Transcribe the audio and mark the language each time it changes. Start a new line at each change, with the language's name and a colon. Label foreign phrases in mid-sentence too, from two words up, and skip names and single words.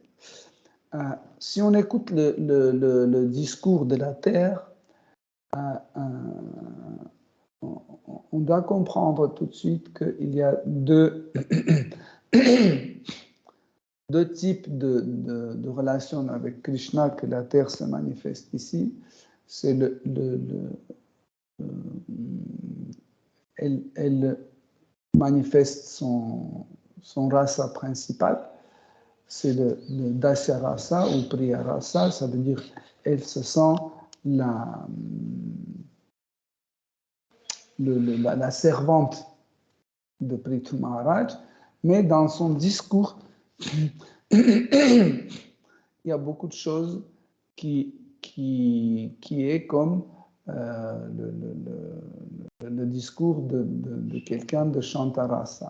French: Si on écoute le discours de la Terre, on doit comprendre tout de suite qu'il y a deux types de relations avec Krishna que la Terre se manifeste ici. C'est elle manifeste son rasa principal, c'est le
Sanskrit: dasya rasa
French: ou
Sanskrit: priya rasa,
French: ça veut dire elle se sent la servante de Prithu Maharaj, mais dans son discours, il y a beaucoup de choses qui est comme le discours de quelqu'un de Shantarasa.